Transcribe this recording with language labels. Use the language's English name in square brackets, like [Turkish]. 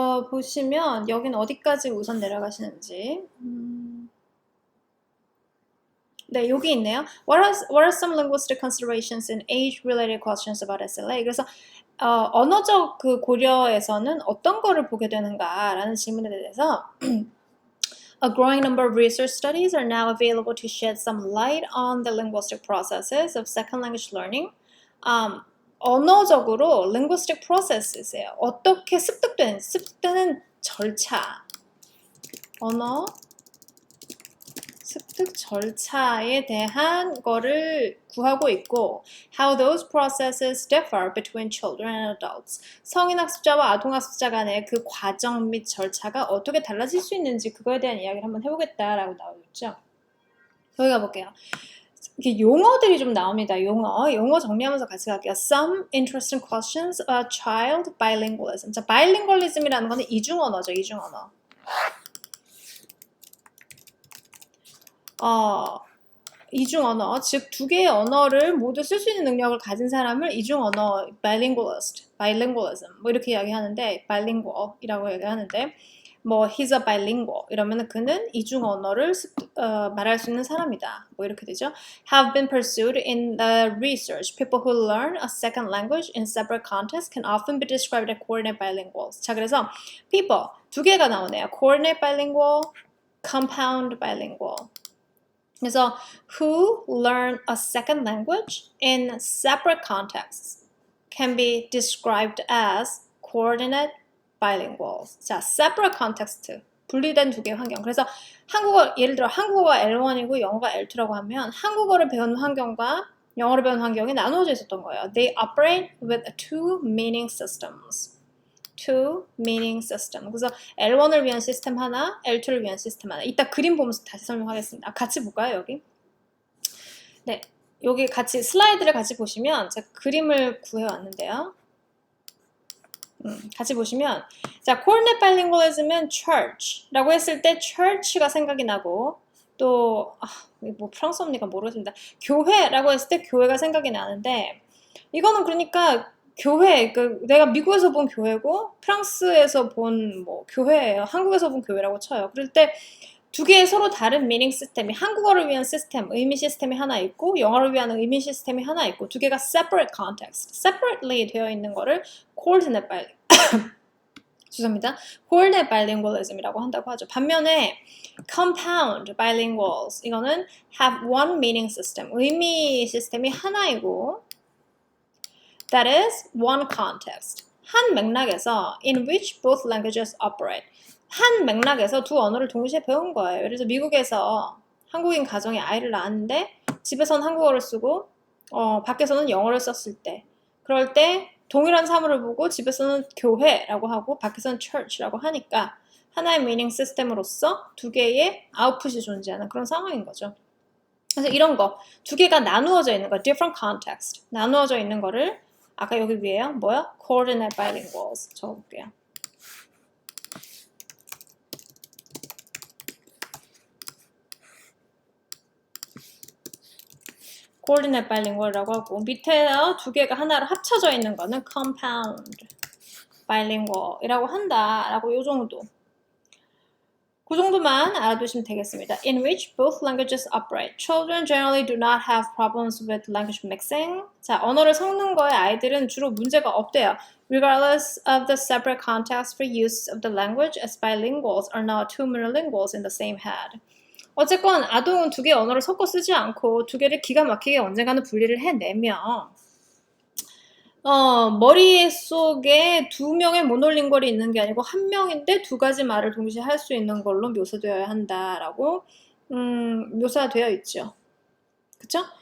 [Korean] 보시면 여기는 어디까지 우선 내려가시는지. 네, 여기 있네요. [English] What are some linguistic considerations in age-related questions about SLA? [Korean] 그래서 언어적 그 고려에서는 어떤 거를 보게 되는가라는 질문에 대해서 [English] A growing number of research studies are now available to shed some light on the linguistic processes of second language learning. [Korean] 언어적으로 linguistic processes예요. 어떻게 습득되는 절차, 언어 습득 절차에 대한 거를 구하고 있고 [English] how those processes differ between children and adults. [Korean] 성인학습자와 아동학습자 간의 그 과정 및 절차가 어떻게 달라질 수 있는지 그거에 대한 이야기를 한번 해보겠다라고 나오죠. 여기 가볼게요. 이렇게 용어들이 좀 나옵니다. 용어 정리하면서 같이 갈게요. [English] Some interesting questions about child bilingualism. [Korean] 자, bilingualism이라는 거는 이중언어죠. 이중언어. 이중언어, 즉 두 개의 언어를 모두 쓸 수 있는 능력을 가진 사람을 이중언어, bilingualism, 뭐 이렇게 이야기하는데, bilingual이라고 얘기하는데, 뭐 [English] he's a bilingual [Korean] 이러면 그는 이중언어를 말할 수 있는 사람이다. 뭐 이렇게 되죠. [English] Have been pursued in the research. People who learn a second language in separate contexts can often be described as coordinate bilinguals. [Korean] 자, 그래서 people 두 개가 나오네요. [English] coordinate bilingual, compound bilingual. 그래서 who learn a second language in separate contexts can be described as coordinate bilinguals. [Korean] 자, separate context, 분리된 두 개의 환경. 그래서 한국어, 예를 들어 한국어가 L1이고 영어가 L2라고 하면 한국어를 배우는 환경과 영어를 배우는 환경이 나누어져 있었던 거예요. [English] They operate with two meaning systems. two meaning system. [Korean] 그래서 L1을 위한 시스템 하나, L2를 위한 시스템 하나. 이따 그림 보면서 다시 설명하겠습니다. 같이 볼까요, 여기? 네, 여기 같이 슬라이드를 같이 보시면 제가 그림을 구해왔는데요. 같이 보시면 자, coordinate bilingualism은 church라고 했을 때 church가 생각이 나고 또 뭐 프랑스어입니까 모르겠습니다. 교회라고 했을 때 교회가 생각이 나는데 이거는 그러니까 교회, 내가 미국에서 본 교회고 프랑스에서 본 뭐 교회예요. 한국에서 본 교회라고 쳐요. 그럴 때 두 개의 서로 다른 미닝 시스템이 한국어를 위한 시스템, 의미 시스템이 하나 있고 영어를 위한 의미 시스템이 하나 있고 두 개가 [English] separate context, separately [Korean] 되어 있는 거를 coordinate 죄송합니다. coordinate bilingualism이라고 한다고 하죠. 반면에 [English] compound bilinguals [Korean] 이거는 [English] have one meaning system, [Korean] 의미 시스템이 하나이고 [English] that is one context. [Korean] 한 맥락에서 [English] in which both languages operate. [Korean] 한 맥락에서 두 언어를 동시에 배운 거예요. 그래서 미국에서 한국인 가정이 아이를 낳았는데 집에서는 한국어를 쓰고 밖에서는 영어를 썼을 때 그럴 때 동일한 사물을 보고 집에서는 교회라고 하고 밖에서는 church라고 하니까 하나의 미닝 시스템으로서 두 개의 아웃풋이 존재하는 그런 상황인 거죠. 그래서 이런 거 두 개가 나누어져 있는 거 different context 나누어져 있는 거를 아까 여기 위에요. 뭐야? coordinate bilinguals 적어볼게요. coordinate bilingual이라고 하고 밑에요 두 개가 하나로 합쳐져 있는 거는 compound bilingual이라고 한다라고 요 정도. 그 정도만 알아두시면 되겠습니다. [English] In which both languages operate. Children generally do not have problems with language mixing. [Korean] 자, 언어를 섞는 거에 아이들은 주로 문제가 없대요. [English] Regardless of the separate context for use of the language, as bilinguals are not two monolinguals in the same head. [Korean] 어쨌건 아동은 두 개의 언어를 섞어 쓰지 않고 두 개를 기가 막히게 언젠가는 분리를 해내며 머릿속에 두 명의 모노링걸이 있는 게 아니고 한 명인데 두 가지 말을 동시에 할 수 있는 걸로 묘사되어야 한다라고 묘사되어 있죠. 그쵸?